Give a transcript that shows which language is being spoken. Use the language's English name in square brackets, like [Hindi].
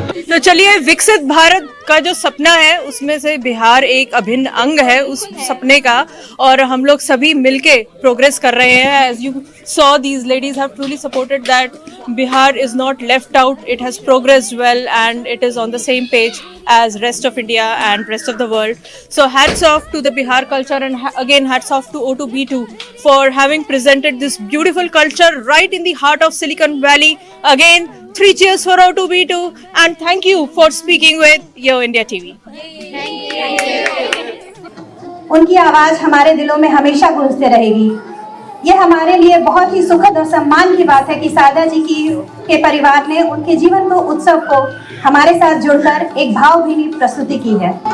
[Hindi] तो चलिए, विकसित भारत का जो सपना है उसमें से बिहार एक अभिन्न अंग है उस सपने का, और हम लोग सभी मिलके प्रोग्रेस कर रहे हैं। [English] As you saw, these ladies have truly supported that Bihar is not left out, it has progressed well and it is on the same page as rest of India and rest of the world. So hats off to the Bihar culture, and again hats off to O2B2 for having presented this beautiful culture right in the heart of Silicon Valley. Again, 3 cheers for O2B2 and thank you for speaking with Yo India TV. [Hindi] उनकी आवाज हमारे दिलों में हमेशा गूंजते रहेगी। ये हमारे लिए बहुत ही सुखद और सम्मान की बात है कि शारदा जी के परिवार ने उनके जीवन को उत्सव को हमारे साथ जुड़कर एक भावभीनी प्रस्तुति की है।